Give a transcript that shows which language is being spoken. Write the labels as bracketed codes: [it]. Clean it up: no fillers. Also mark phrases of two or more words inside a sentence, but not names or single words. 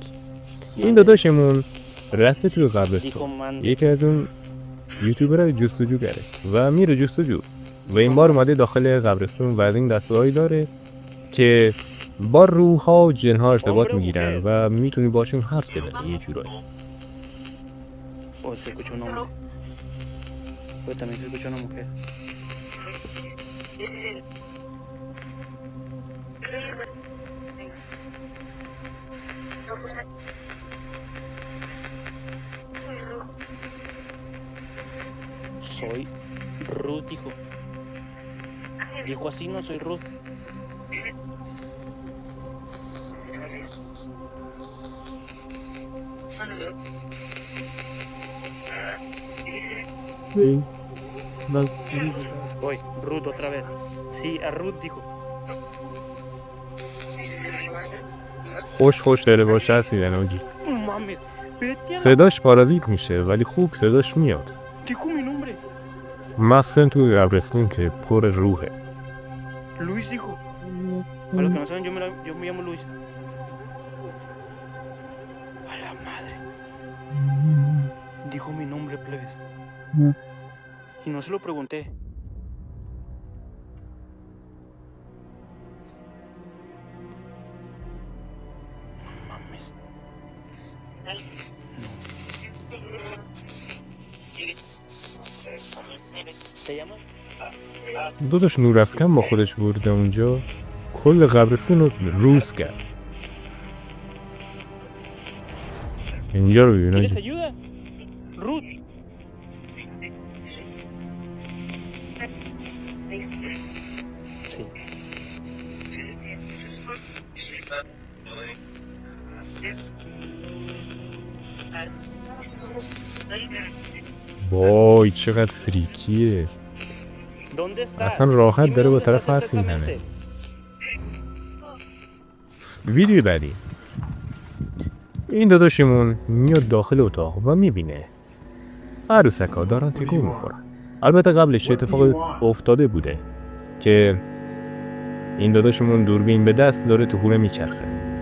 [fa] این داداشمون رسته توی قبرستون. یکی از اون یوتیوبرهای جستجوگره و میره جستجو و این بار اومده داخل قبرستون و این دستگاهی داره که با روح‌ها و جن‌ها ارتباط میگیرن و میتونی باشون حرف بزنی یه جورایی. [es] Pero también se escucha una mujer. Soy Ruth, dijo. Dijo así, no soy Ruth. Sí. Voy, Ruth otra vez. Sí, a Ruth dijo. خوش داره باشه هستیدن آجی. Mames, vete a la... [fa] صداش پارازیت میشه ولی خوب صداش میاد. [es] Dijo mi nombre. [fa] مخصوصا توی قبرستون که پر روحه. [es] Luis dijo. Para los que no saben, yo me llamo Luis. A la madre. Dijo mi nombre, plebes. Si no se lo pregunté. No mames. ¿Te llamas? [fa] داداش نورافکن با خودش برده اونجا کل قبرستون رو روز کرد. اینجا رو ببین [es] ¿Quieres [fa] آجی. [es] ayuda? Ruth. Sí. [fa] وای چقدر فریکیه. [es] ¿Dónde estás? [fa] اصلا راحت [es] Dime [fa] داره با [es] dónde [fa] طرف [es] estás [fa] حرف میزنه. [es] exactamente. [fa] ویدیو بعدی. این داداشمون میاد داخل اتاق و میبینه عروسکا دارن تکون میخورن. البته قبلش اتفاق افتاده بوده که این داداشمون دوربین به دست داره تو خونه میچرخه.